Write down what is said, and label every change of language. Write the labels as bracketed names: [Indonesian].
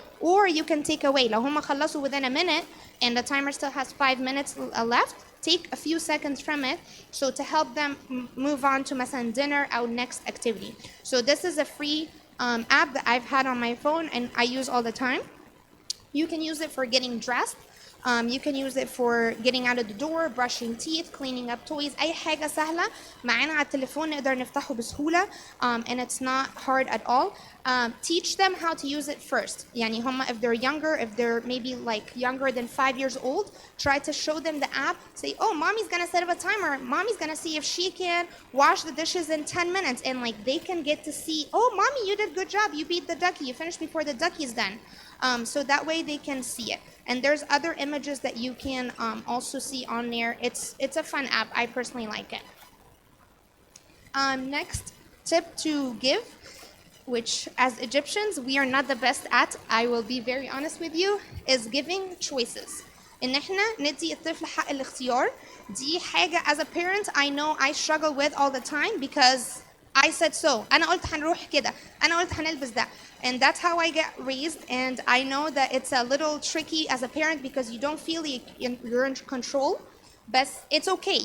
[English] Or you can take away. [Arabic] لو هم خلصوا [English] within a minute and the timer still has 5 minutes left, take a few seconds from it, so to help them move on to [Arabic] مثلا [English] dinner or next activity. So this is a free app that I've had on my phone and I use all the time. You can use it for getting dressed. You can use it for getting out of the door, brushing teeth, cleaning up toys. [Arabic] أي حاجة سهلة معانا على التليفون نقدر نفتحه بسهولة, [English] and it's not hard at all. Teach them how to use it first. [Arabic] يعني هم, [English] if they're younger, if they're maybe like younger than 5 years old, try to show them the app. Say, oh, mommy's gonna set up a timer. Mommy's gonna see if she can wash the dishes in 10 minutes, and like they can get to see, oh, mommy, you did a good job. You beat the ducky. You finished before the ducky's done. So that way they can see it. And there's other images that you can also see on there. It's a fun app. I personally like it. Next tip to give, which as Egyptians we are not the best at, I will be very honest with you, is giving choices. [Arabic] ان احنا ندي الطفل حق الاختيار. دي حاجة [English] as a parent I know I struggle with all the time because I said so. [Arabic] أنا قلت هنروح كده. أنا قلت هنلبس ده. [English] And that's how I get raised, and I know that it's a little tricky as a parent because you don't feel you're in control. But it's okay.